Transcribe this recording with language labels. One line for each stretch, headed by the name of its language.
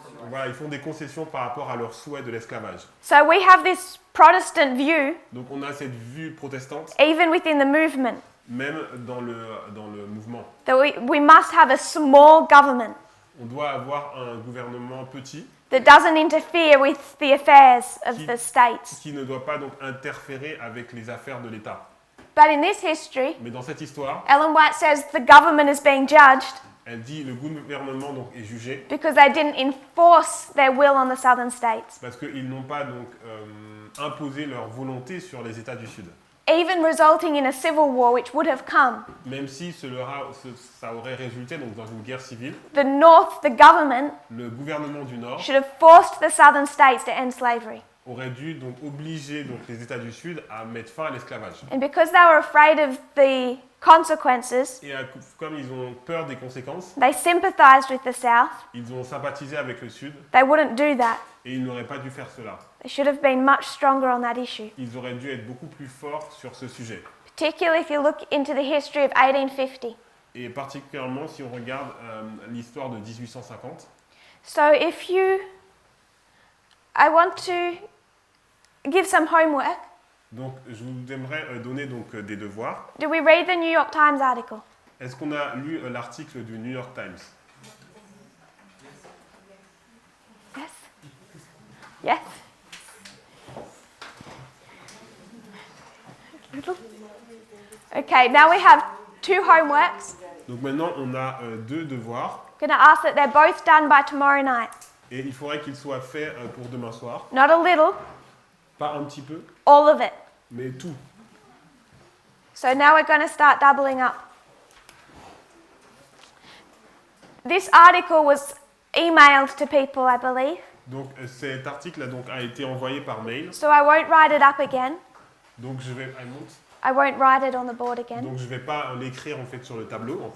French: Voilà, ils font des concessions par rapport à leur souhait de l'esclavage.
English: So we have this Protestant view,
French: Donc on a cette vue protestante,
English: even within the movement,
French: même dans le mouvement.
English: that we must have a small government
French: On doit avoir un gouvernement petit
English: that doesn't interfere with the affairs of the states.
French: qui ne doit pas donc interférer avec les affaires de l'État.
English: But in this history,
French: Mais dans cette histoire,
English: Ellen White says the government is being judged
French: elle dit le gouvernement donc est jugé
English: because they didn't enforce their will on the southern states,
French: parce qu'ils n'ont pas donc imposé leur volonté sur les États du Sud.
English: even resulting in a civil war which would have come.
French: Même si ça aurait résulté donc dans une guerre civile,
English: The North, the government,
French: le gouvernement du Nord
English: should have forced the southern states to end slavery.
French: aurait dû donc obliger donc les États du Sud à mettre fin à l'esclavage.
English: And because they were afraid of the consequences,
French: Et comme ils ont peur des conséquences,
English: they sympathized with the South.
French: ils ont sympathisé avec le Sud
English: They wouldn't do that.
French: et ils n'auraient pas dû faire cela.
English: They should have been much stronger on that issue,
French: Ils auraient dû être beaucoup plus forts sur ce sujet.
English: particularly if you look into the history of 1850.
French: Et particulièrement si on regarde l'histoire de 1850.
English: So if you, I want to give some homework.
French: Donc je vous aimerais donner donc des devoirs.
English: Do we read the New York Times article?
French: Est-ce qu'on a lu l'article du New York Times?
English: Yes? Yes? Little? Okay, now we have 2 homeworks.
French: Donc maintenant, on a 2 devoirs.
English: Going to ask that they're both done by tomorrow night.
French: Et il faudrait qu'ils soient faits pour demain soir.
English: Not a little,
French: Pas un petit peu,
English: all of it.
French: mais tout.
English: So now we're going to start doubling up. This article was emailed to people, I believe,
French: Donc cet article a été envoyé par mail.
English: so I won't write it up again.
French: Donc je vais,
English: I won't write it on the board again.
French: donc je vais pas l'écrire en fait sur le tableau encore.